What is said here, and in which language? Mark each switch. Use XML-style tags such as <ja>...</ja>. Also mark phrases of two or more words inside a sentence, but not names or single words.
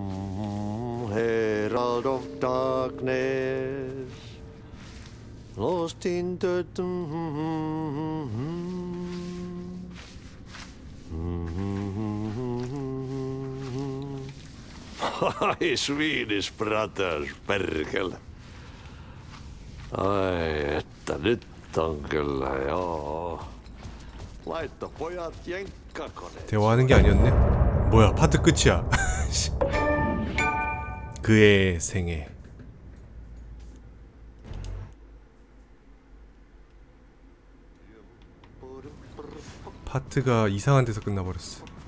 <en>herald of darkness, lost in the Ai, Swedish brothers,</en> <fi>perkele. Ai, että nyt on kyllä, joo. Laitto pojat jenkkakoneet.</fi> <ko>대화하는 게 아니었네. 뭐야, 파트 끝이야. 그의 생애. 파트가 이상한 데서 끝나버렸어.</ko>